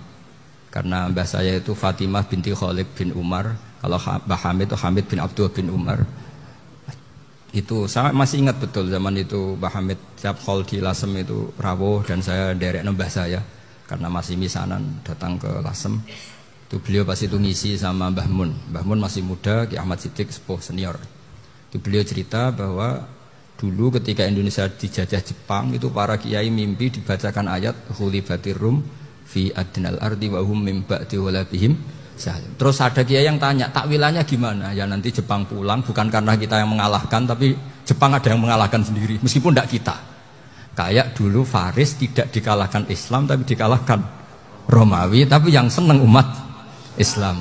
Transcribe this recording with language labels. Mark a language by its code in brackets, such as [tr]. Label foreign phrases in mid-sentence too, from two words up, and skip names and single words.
[id] Karena mbah saya itu Fatimah binti Khalid bin Umar. Kalau Mbak Hamid itu Hamid bin Abdullah bin Umar. Itu saya masih ingat betul zaman itu Mbah Hamid tiap hall di Lasem itu rawuh dan saya [jv] derek nembah [id] saya karena masih misanan datang ke Lasem. Itu beliau pasti itu ngisi sama Mbah Mun. Mbah Mun masih muda, Ki Ahmad Siddiq sepuh senior. Itu beliau cerita bahwa dulu ketika Indonesia dijajah Jepang itu para kiai mimpi dibacakan ayat [ar] غلبت الروم في أدنى الأرض وهم من بعد غلبهم. [id] Terus ada kiai yang tanya, takwilannya gimana? Ya nanti Jepang pulang, bukan karena kita yang mengalahkan, tapi Jepang ada yang mengalahkan sendiri, meskipun tidak kita. Kayak dulu Faris tidak dikalahkan Islam, tapi dikalahkan Romawi, tapi yang senang umat Islam.